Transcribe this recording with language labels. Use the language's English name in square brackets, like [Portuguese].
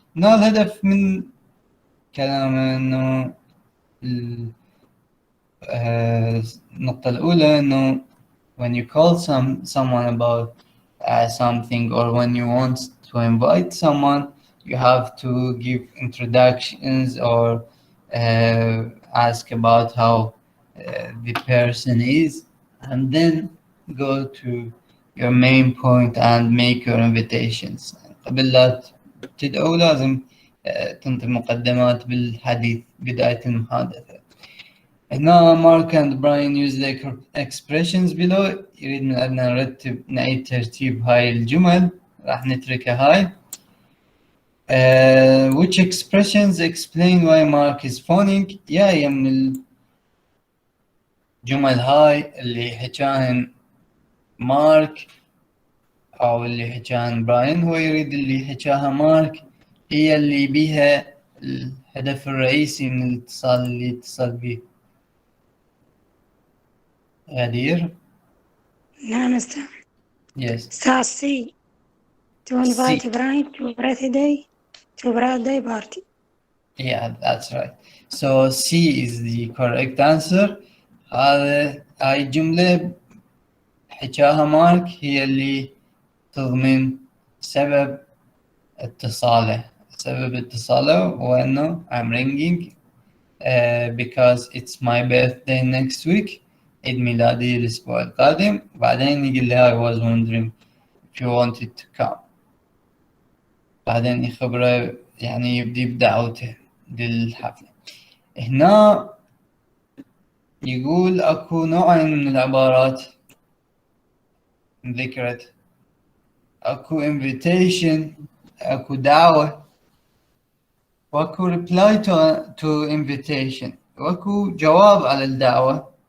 [Arabic] إنه الهدف من كلامه إنه النقطة الأولى إنه [English] when you call someone about something, or when you want to invite someone, you have to give introductions or ask about how the person is, and then go to your main point and make your invitations. [Arabic] قبل لا تدعو لازم تنطي مقدمات بالحديث بداية المحادثة. هنا [English] Mark and Brian use the expressions below. [Arabic] يريد من أن نرتب نعيد ترتيب هاي الجمل، راح نتركها هاي. [English] Which expressions explain why Mark is phoning. [Arabic] هي من الجمل هاي اللي حكاهن مارك أو اللي حكاهن براين. هو يريد اللي حكاها مارك هي اللي بيها الهدف الرئيسي من الاتصال اللي اتصل به. غدير. نعم أستاذ. [English] Yes. Star C. To invite Brian to birthday party. Yeah, that's right. So C is the correct answer. [Arabic] هاي جملة حكاها مارك هي اللي تضمن سبب اتصاله. سبب اتصاله هو انه [English] I'm ringing because it's my birthday next week. [Arabic] عيد ميلادي الأسبوع القادم. بعدين يقول لي [English] I was wondering if you wanted to come. [Arabic] بعدين يخبره يعني يبدي بدعوته للحفلة. هنا يقول أكو نوعين من العبارات ذكرت. أكو invitation، أكو دعوة، وأكو [English] reply to invitation، [Arabic] وأكو جواب على الدعوة.